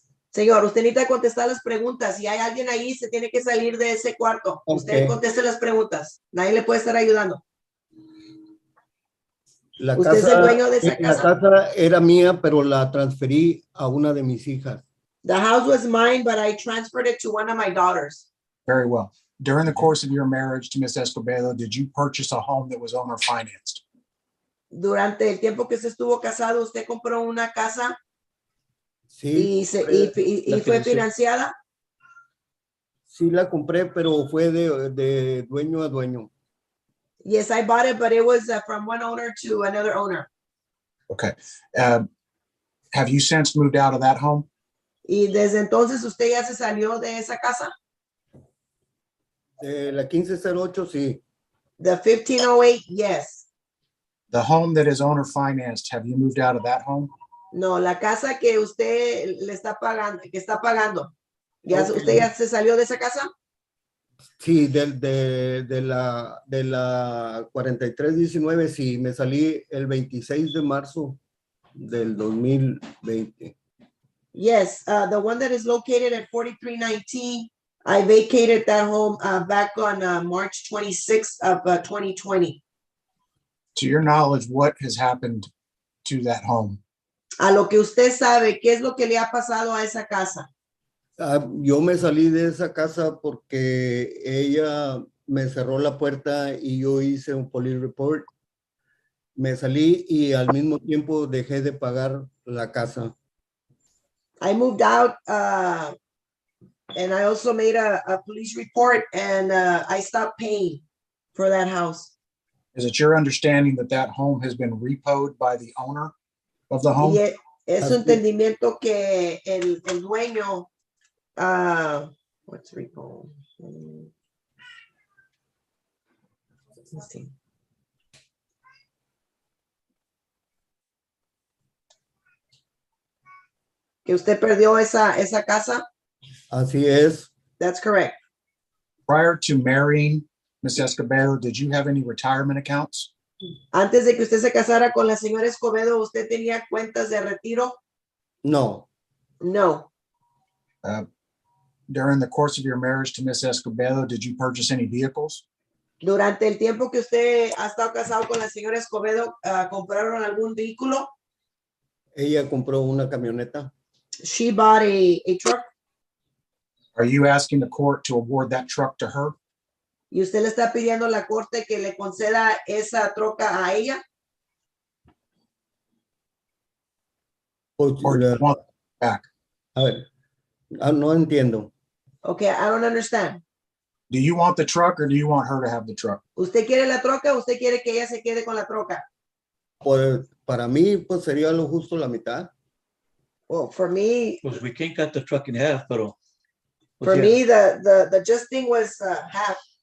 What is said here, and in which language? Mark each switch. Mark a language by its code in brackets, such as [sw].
[es] Señor, usted necesita contestar las preguntas. Si hay alguien ahí, se tiene que salir de ese cuarto. Usted conteste las preguntas. Nadie le puede estar ayudando. ¿Usted es el dueño de esa casa? La casa era mía, pero la transferí a una de mis hijas. [en] The house was mine, but I transferred it to one of my daughters. Very well. During the course of your marriage to Miss Escobedo, did you purchase a home that was owner financed? [es] Durante el tiempo que usted estuvo casado, ¿usted compró una casa? Sí. ¿Y fue financiada? Sí, la compré, pero fue de dueño a dueño. [en] Yes, I bought it, but it was from one owner to another owner. Okay. Have you since moved out of that home? [es] ¿Y desde entonces usted ya se salió de esa casa? La 1508, sí. [en] The 1508, yes. The home that is owner financed, have you moved out of that home? [es] No, la casa que usted le está pagando, que está pagando. ¿Ya, [en] Okay. [es] ¿Usted ya se salió de esa casa? Sí, de la 4319, sí, me salí el 26 de marzo del 2020. [en] Yes, the one that is located at 4319, I vacated that home back on March 26th of 2020. To your knowledge, what has happened to that home? [es] A lo que usted sabe, ¿qué es lo que le ha pasado a esa casa? Yo me salí de esa casa porque ella me cerró la puerta y yo hice un police report. Me salí y al mismo tiempo dejé de pagar la casa. [en] I moved out and I also made a police report and I stopped paying for that house. Is it your understanding that that home has been repoed by the owner of the home? [es] Y es su entendimiento que el dueño, [en] what's repo? Let's see. [es] Que usted perdió esa casa? Así es. [en] That's correct. Prior to marrying Miss Escobedo, did you have any retirement accounts? [es] Antes de que usted se casara con la señora Escobedo, ¿usted tenía cuentas de retiro? No. [en] No. During the course of your marriage to Miss Escobedo, did you purchase any vehicles? [es] Durante el tiempo que usted ha estado casado con la señora Escobedo, ¿compraron algún vehículo? Ella compró una camioneta. [en] She bought a truck. Are you asking the court to award that truck to her? [es] ¿Y usted le está pidiendo a la corte que le conceda esa troca a ella? [en] Or do you want it back? [es] A ver, no entiendo. [en] Okay, I don't understand. Do you want the truck or do you want her to have the truck? [es] ¿Usted quiere la troca o usted quiere que ella se quede con la troca? Pues, para mí, pues sería lo justo la mitad. [en] Well, for me, [es] Pues [en] we can't cut the truck in half, [es] pero. [en] for me, the just thing was half.